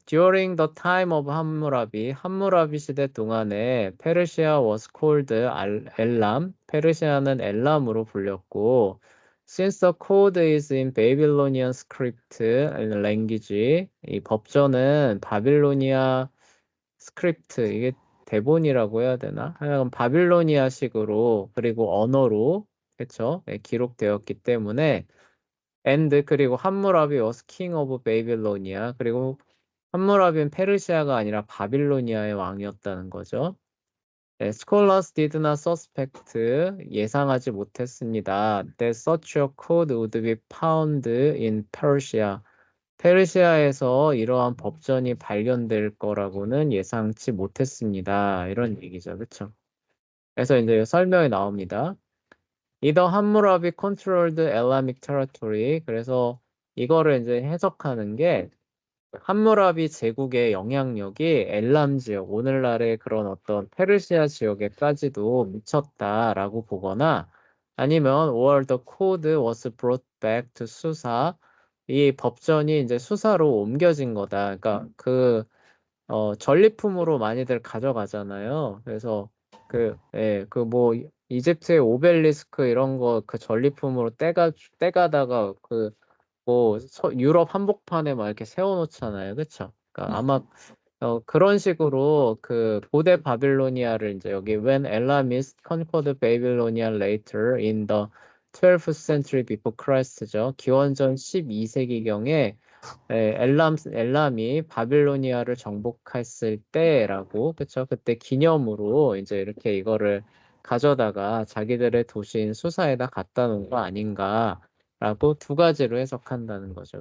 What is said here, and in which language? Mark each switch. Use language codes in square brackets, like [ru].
[en] During the time of [ko] 함무라비 시대 동안에 페르시아 [en] was called [ko] 엘람, 페르시아는 엘람으로 불렸고, [en] since the code is in Babylonian script and language, [ko] 이 법전은 바빌로니아 스크립트, 이게 대본이라고 해야 되나? 하여간 바빌로니아식으로, 그리고 언어로, 그쵸? 기록되었기 때문에, [en] and [ko] 그리고 [en] 함무라비 was king of Babylonia. [ko] 그리고 함무라비는 페르시아가 아니라 바빌로니아의 왕이었다는 거죠. [en] Scholars did not suspect, [ko] 예상하지 못했습니다. [en] That such a code would be found in Persia. [ko] 페르시아에서 이러한 법전이 발견될 거라고는 예상치 못했습니다. 이런 얘기죠. 그쵸? 그래서 이제 설명이 나옵니다. [en] Either 함무라비 controlled Elamic territory. [ko] 그래서 이거를 이제 해석하는 게 함무라비 제국의 영향력이 엘람 지역, 오늘날의 그런 어떤 페르시아 지역에까지도 미쳤다라고 보거나 아니면 [en] or the code was brought back to [ko] 수사. 이 법전이 이제 수사로 옮겨진 거다. 그러니까 전리품으로 많이들 가져가잖아요. 그래서 뭐 이집트의 오벨리스크 이런 거 그 전리품으로 떼가다가 뭐 유럽 한복판에 막 이렇게 세워놓잖아요. 그쵸? 그러니까 네. 아마 그런 식으로 그 고대 바빌로니아를 이제 여기 [en] When Elamis conquered Babylonia later in the 12th century before Christ죠. [ko] 기원전 12세기경에 엘람이 바빌로니아를 정복했을 때라고, 그쵸? 그때 기념으로 이제 이렇게 이거를 가져다가 자기들의 도시인 수사에다 갖다 놓은 거 아닌가라고 두 가지로 해석한다는 거죠.